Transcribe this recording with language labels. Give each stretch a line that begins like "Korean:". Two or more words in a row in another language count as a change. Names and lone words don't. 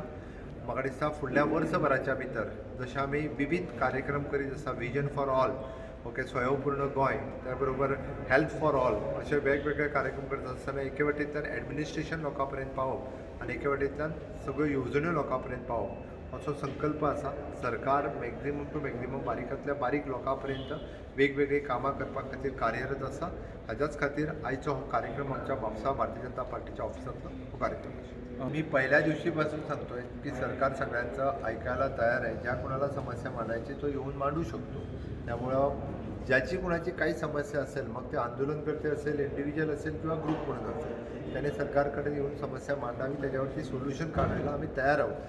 Konkani: म्हाका दिसता फुडल्या वर्सभराच्या भितर जशे आमी विविध कार्यक्रम करीत आसा,
English: vision for all,
Konkani: ओके, स्वयंपूर्ण गोंय, त्या बरोबर
English: health for all,
Konkani: अशे वेगवेगळे कार्यक्रम करत आसतना एके वटेंतल्यान एडमिनिस्ट्रेशन लोकां पर्यंत पावप आनी एके वटेंतल्यान सगळ्यो येवजण्यो लोकां पर्यंत पावप असो संकल्प आसा. सरकार
English: maximum to maximum
Konkani: बारीकांतल्या बारीक लोकां पर्यंत वेगवेगळी कामां करपा खातीर कार्यरत आसा. हाच्याच खातीर आयचो हो कार्यक्रम आमच्या म्हापसा भारतीय जनता पार्टीच्या ऑफिसांतलो हो कार्यक्रम आसा.
Marathi: मी पहिल्या दिवशीपासून सांगतोय की सरकार सगळ्यांचं ऐकायला तयार आहे. ज्या कोणाला समस्या मांडायची तो येऊन मांडू शकतो. त्यामुळं ज्याची कोणाची काही समस्या असेल, मग ते आंदोलनकर्ते असेल, इंडिव्हिज्युअल असेल किंवा ग्रुप म्हणून असेल, त्याने सरकारकडे येऊन समस्या मांडावी, त्याच्यावरती सोल्युशन काढायला आम्ही तयार आहोत.